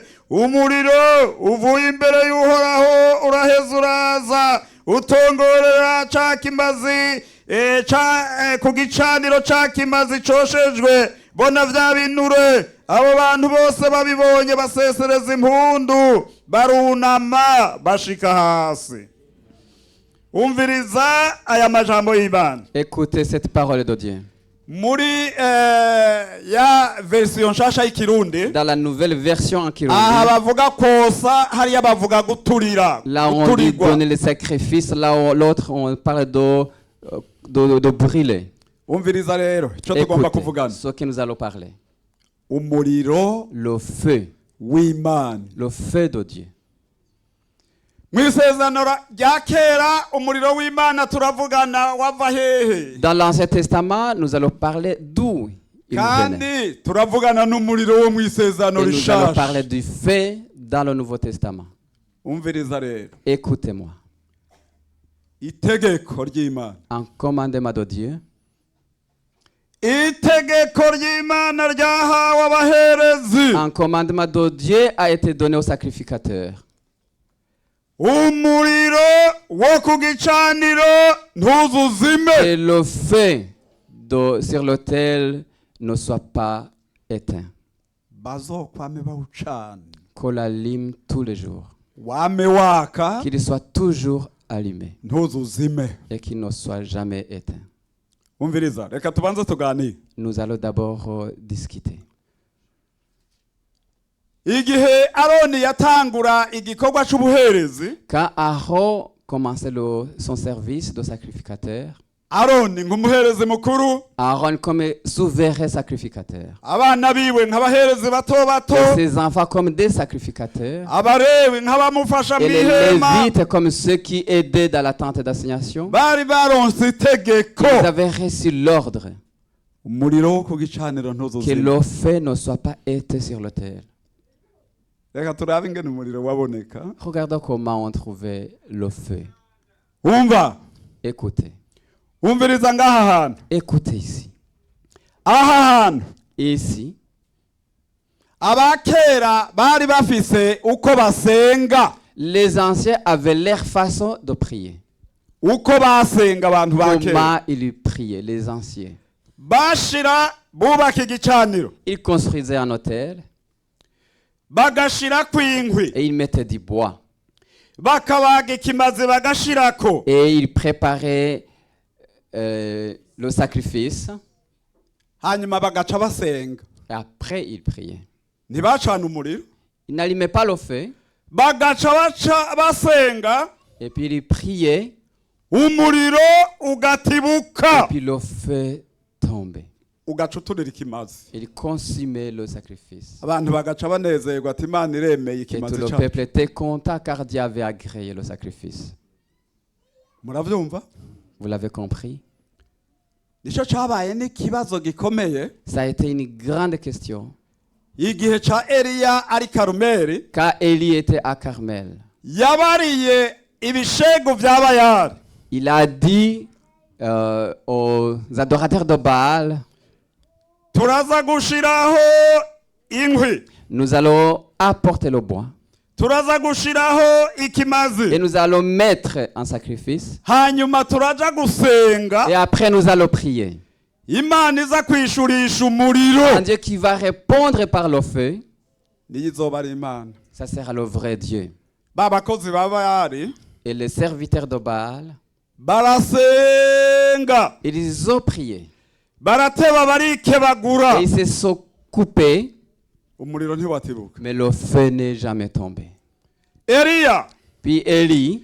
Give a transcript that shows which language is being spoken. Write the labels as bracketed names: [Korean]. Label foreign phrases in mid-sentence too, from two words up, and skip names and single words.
[Rundi] Umuriro uvuye imbere y'Uhoraho uraheza uraza utongorera ca kimazi ku gicaniro ca kimazi coshejwe. Bona vya binure abo bantu bose babibonye basesereza impundu barunama bashika hasi. Umviriza aya majambo y'Imana. [French] Écoutez cette parole de Dieu. [Rundi] Muri ya version nshasha y'ikirundi [French] Dans la nouvelle version en Kirundi, [Rundi] aha bavuga kosa hariya bavuga guturira. [French] là on dit donner les sacrifices, là l'autre on parle de brûler. [Rundi] Umviriza rero ico tugomba [French] Écoutez [Rundi] kuvugana. [French] ce que nous allons parler. [Rundi] Umuriro [French] Le feu [Rundi] w'Imana. [French] de Dieu. [Rundi] Mwisezerano rya kera umuriro w'Imana turavugana wava hehe? [French] Dans l'Ancien Testament, nous allons parler d'où il venait. [Rundi] Kandi turavugana n'umuriro wo mwisezerano [French] Et nous allons parler [Rundi] rishasha. [French] du feu dans le Nouveau Testament. [Rundi] Umviriza rero [French] Écoutez-moi. [Rundi] itegeko ry'Imana. [French] Un commandement de Dieu, [Rundi] Itegeko ry'Imana ryahawe abaherezi. [French] un commandement de Dieu a été donné aux sacrificateurs. [Rundi] Umuriro wo ku gicaniro ntuzuzime. [French] Et le feu sur l'autel ne soit pas éteint. [Rundi] Bazokwame bawucana. [French] Qu'on l'allume tous les jours. [Rundi] Wame waka [French] Qu'il soit toujours allumé [Rundi] ntuzuzime. [French] et qu'il ne soit jamais éteint. [Rundi] Umviriza reka tubanze tuganire. [French] Nous allons d'abord discuter. [Rundi] Igihe Aroni yatangura igikorwa c'ubuherezi [French] Quand Aaron commençait son service de sacrificateur, [Rundi] aroni nk'umuherezi mukuru, [French] Aaron comme souverain sacrificateur. [Rundi] abana biwe nk'abaherezi bato bato, [French] Et ses enfants comme des sacrificateurs. [Rundi] abarewi nk'abamufasha [French] Et les [Rundi] mw'ihema. [French] Lévites comme ceux qui aidaient dans la tente d'assignation. [Rundi] Bari baronse itegeko, [French] Ils avaient reçu l'ordre [Rundi] umuriro wo ku gicaniro [French] que [Rundi] ntuzuzime. [French] le feu ne soit pas éteint sur l'autel. [Rundi] Reka turabe ingene umuriro waboneka. [French] Regardons comment on trouvait le feu. [Rundi] Umva, [French] Écoutez. [Rundi] umviriza ngaha hantu. [French] Écoutez ici. [Rundi] Aha hantu [French] Ici, [Rundi] abakera bari bafise uko basenga, [French] les anciens avaient leur façon de prier. [Rundi] uko basenga abantu bakera. [French] Comment ils priaient, les anciens. [Rundi] Bashira bubaka igicaniro, [French] Ils construisaient un autel [Rundi] bagashira kw'inkwi, [French] et ils mettaient du bois. [Rundi] bakabaga ikimazi bagashirako, [French] Et ils préparaient le sacrifice. [Rundi] hanyuma bagaca basenga. [French] Et après, ils priaient. [Rundi] Ntibacana umuriro, [French] Ils n'allumaient pas le feu. [Rundi] bagaca basenga, [French] Et puis ils priaient. [Rundi] umuriro [French] Et [Rundi] ugatibuka, [French] puis le feu tombait. [Rundi] ugaca uturira ikimazi. [French] Ils consumaient le sacrifice. [Rundi] Abantu bagaca banezerwa ati Imana iremeye [French] Et tout [Rundi] ikimazi [French] le [Rundi] cyacu. [French] peuple était content car Dieu avait agréé le sacrifice. [Rundi] Muravyumva? [French] Vous l'avez compris? [Rundi] Nico cabaye n'ikibazo gikomeye [French] Ça a été une grande question. [Rundi] igihe ca Eliya ari Karumeli, [French] Quand Élie était à Carmel, [Rundi] yabariye ibishego vya Bayali. [French] il a dit aux adorateurs de Baal, [Rundi] Turaza gushiraho inkwi, [French] nous allons apporter le bois [Rundi] turaza gushiraho ikimazi, [French] et nous allons mettre en sacrifice [Rundi] hanyuma turaja gusenga, [French] et après nous allons prier. [Rundi] Imana iza kwishurisha umuriro. [French] Un Dieu qui va répondre par le feu, [Rundi] Niyo izoba ari Imana. [French] ça sera le vrai Dieu. [Rundi] Ba bakozi ba Bayali [French] Et les serviteurs de Baal, [Rundi] barasenga, [French] ils ont prié [Rundi] barateba barikebagura, [French] et ils se sont coupés, [Rundi] umuriro ntiwatibuka. [French] mais le feu n'est jamais tombé. [Rundi] Eliya [French] Puis Élie,